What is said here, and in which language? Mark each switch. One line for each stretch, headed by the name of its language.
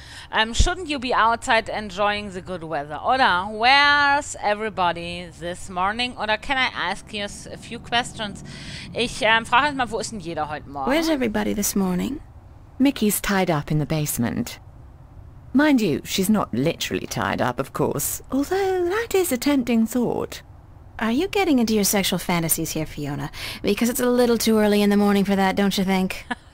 English: Shouldn't you be outside enjoying the good weather? Oder where's everybody this morning? Oder can I ask you a few questions?
German: Ich frage jetzt mal, wo ist denn jeder heute Morgen?
English: Where's everybody this morning? Mickey's tied up in the basement. Mind you, she's not literally tied up, of course, although that is a tempting thought. Are you getting into your sexual fantasies here, Fiona? Because it's a little too early in the morning for that, don't you think?